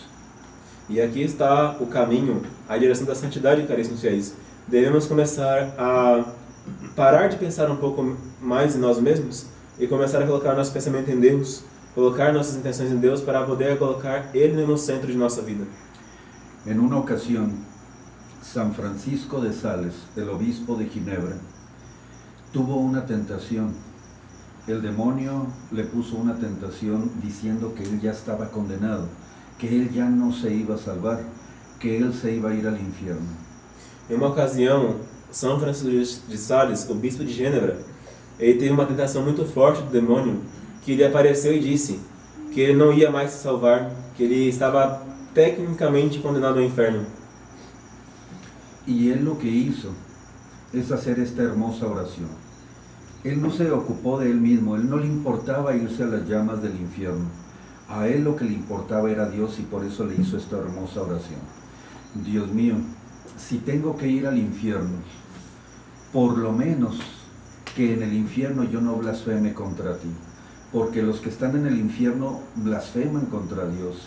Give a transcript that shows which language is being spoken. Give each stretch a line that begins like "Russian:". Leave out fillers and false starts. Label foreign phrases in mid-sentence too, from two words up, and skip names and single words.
Portuguese: E aqui está o caminho, a direção da santidade, caríssimos fiéis. Devemos começar a parar de pensar um pouco mais em nós mesmos e começar a colocar nosso pensamento em Deus, colocar nossas intenções em Deus para poder colocar Ele no centro de nossa vida.
Spanish: En una ocasión, San Francisco de Sales, el obispo de Ginebra, tuvo una tentación. El demonio le puso una tentación diciendo que él ya estaba condenado, que él ya no se iba a salvar, que él se iba a ir al infierno.
Portuguese: Em uma ocasião, São Francisco de Sales, o bispo de Gênebra, ele teve uma tentação muito forte do demônio, que ele apareceu e disse que ele não ia mais se salvar, que ele estava tecnicamente condenado ao inferno.
Spanish: Y él lo que hizo es hacer esta hermosa oración. Él no se ocupó de él mismo, él no le importaba irse a las llamas del infierno. A él lo que le importaba era Dios y por eso le hizo esta hermosa oración. Dios mío, si tengo que ir al infierno, por lo menos que en el infierno yo no blasfeme contra ti, porque los que están en el infierno blasfeman contra Dios.